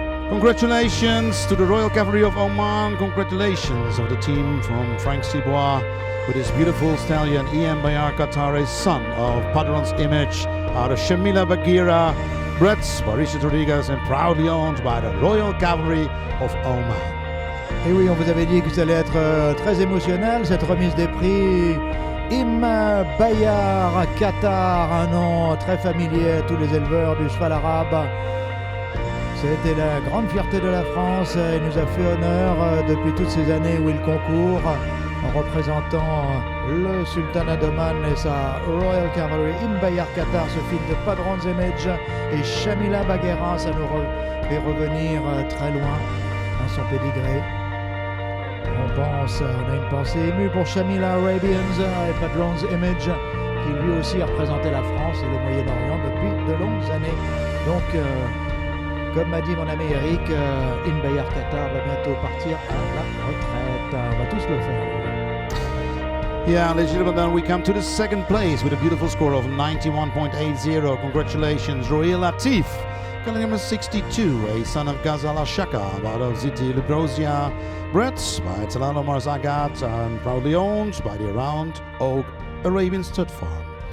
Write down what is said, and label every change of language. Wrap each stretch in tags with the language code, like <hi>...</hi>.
<en>Congratulations to the Royal Cavalry of Oman. Congratulations of the team from Frank Cibois with his beautiful stallion, Ian Bayar Qatar, a son of Padron's Image out of Shamila Bagheera, bred by Richard Rodriguez and proudly owned by the Royal Cavalry of Oman.</en> <fr>Et oui, on vous avait dit que ça allait être très émotionnel, cette remise des prix. Im Bayar Qatar, un nom très familier à tous les éleveurs du cheval arabe. C'était la grande fierté de la France. Il nous a fait honneur depuis toutes ces années où il concourt en représentant le Sultanat d'Oman et sa Royal Cavalry. Im Bayar Qatar, ce film de Padron's Image et Shamila Bagheera, ça nous fait revenir très loin dans son pédigré. On a une pensée émue pour Shamila Arabians et Padron's Image, qui lui aussi a représenté la France et le Moyen-Orient depuis de longues années. Donc, comme m'a dit mon ami Eric, Im Bayar Qatar va bientôt partir à la retraite. On va tous le faire.</fr> <en>Yeah, ladies and gentlemen, we come to the second place with a beautiful score of 91.80. Congratulations, Royal Latif. Calling number 62, a son of Ghazal Ashaka, out of Ziti Lubrosia, bred by Talal Omar Zagat, and proudly owned by the Round Oak Arabian Stud Farm.</en>